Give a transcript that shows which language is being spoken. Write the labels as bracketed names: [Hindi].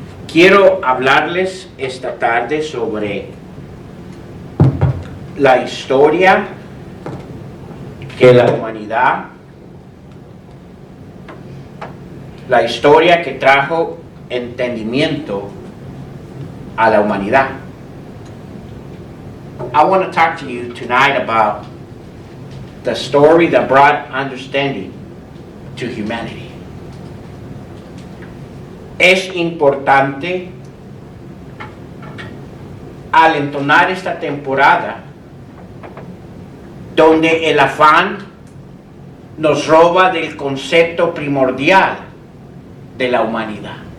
[Spanish] Quiero hablarles esta tarde sobre la historia que la humanidad, la historia que trajo entendimiento a la humanidad. [English] I want to talk to you tonight about the story that brought understanding to humanity. [Spanish] Es importante al entonar esta temporada donde el afán nos roba del concepto primordial de la humanidad.